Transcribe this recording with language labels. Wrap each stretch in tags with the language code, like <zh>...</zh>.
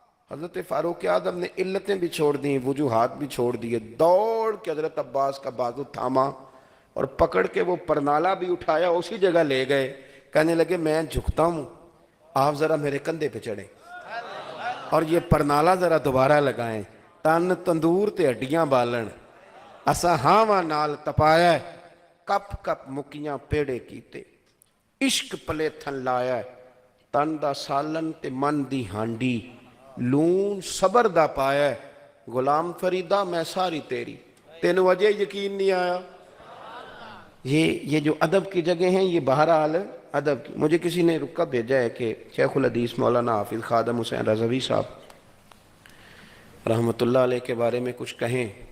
<ur>حضرت فاروق اعظم نے علتیں بھی چھوڑ دیں, وجوہات بھی چھوڑ دیے, دوڑ کے حضرت عباس کا بازو تھاما اور پکڑ کے وہ پرنالہ بھی اٹھایا, اسی جگہ لے گئے. کہنے لگے میں جھکتا ہوں, آپ ذرا میرے کندھے پہ چڑھیں اور یہ پرنالہ ذرا دوبارہ لگائیں.</ur> <pa>تن تندور تے ہڈیاں بالن, اسا ہاواں نال تپایا, کپ کپ مکیاں پیڑے کیتے, عشق پلے تھن لایا, تن دا سالن تے من دی ہانڈی, لون صبر دا پایا, غلام فریدہ میں ساری تیری، تینوں وجہ یقین نہیں آیا؟</pa> <ur>یہ جو ادب کی جگہ ہیں، یہ بہرحال ادب کی. مجھے کسی نے رکا بھیجا ہے کہ شیخ الحدیث مولانا حافظ خادم حسین رضوی صاحب رحمۃ اللہ علیہ کے بارے میں کچھ کہیں.</ur>